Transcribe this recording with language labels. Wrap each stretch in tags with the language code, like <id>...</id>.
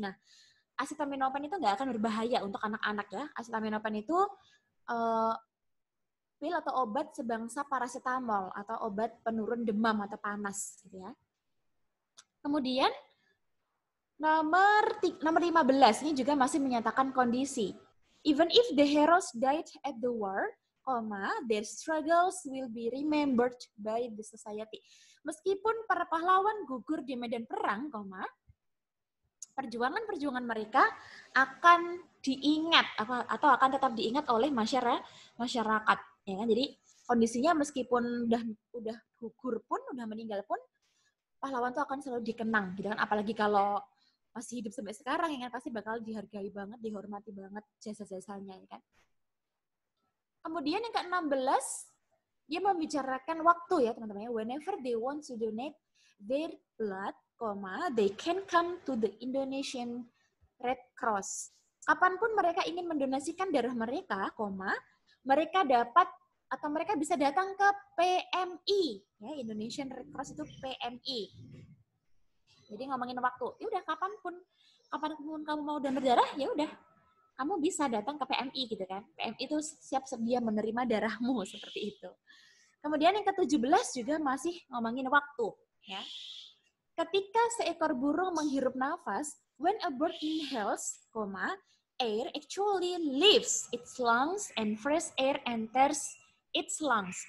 <id>Nah, acetaminophen itu nggak akan berbahaya untuk anak-anak ya. Acetaminophen itu pil atau obat sebangsa paracetamol atau obat penurun demam atau panas gitu ya. Kemudian nomor 15 ini juga masih menyatakan kondisi.</id> <en>Even if the heroes died at the war, their struggles will be remembered by the society.</en> <id>Meskipun para pahlawan gugur di medan perang, perjuangan-perjuangan mereka akan diingat atau akan tetap diingat oleh masyarakat. Ya kan? Jadi kondisinya meskipun udah gugur pun, udah meninggal pun, pahlawan itu akan selalu dikenang, gitu kan? Apalagi kalau masih hidup sampai sekarang, ya kan, pasti bakal dihargai banget, dihormati banget jasa-jasanya, ya kan. Kemudian yang ke-16, dia membicarakan waktu ya teman-teman.</id> <en>Whenever they want to donate their blood, they can come to the Indonesian Red Cross. Kapanpun mereka ingin mendonasikan darah mereka,</en> <id>mereka dapat atau mereka bisa datang ke PMI, ya, Indonesian Red Cross itu PMI. Jadi ngomongin waktu, ya udah kapanpun kamu mau donor darah, ya udah kamu bisa datang ke PMI gitu kan. PMI itu siap sedia menerima darahmu seperti itu. Kemudian yang ke-17 juga masih ngomongin waktu, ya.</id> <en>Ketika seekor burung menghirup nafas, when a bird inhales, air actually leaves its lungs and fresh air enters its lungs.</en>